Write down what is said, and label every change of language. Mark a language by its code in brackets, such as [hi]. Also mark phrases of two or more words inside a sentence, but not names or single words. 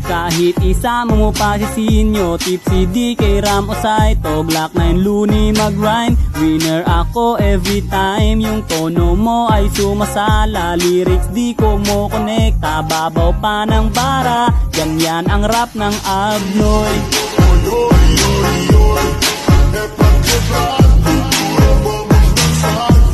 [tl] Kahit isama mo pa si Sinyo, Tipsy D, kay Ram o Saito, Glock 9 Looney mag-rhyme. Winner ako [en] every time, [tl] yung tono mo ay sumasala. Lyrics di ko mo konekta, babaw pa ng bara. Ganyan ang rap ng Abnoy. [pt] Oi, oi, oi, é pra quebrar, cultura vamos dançar.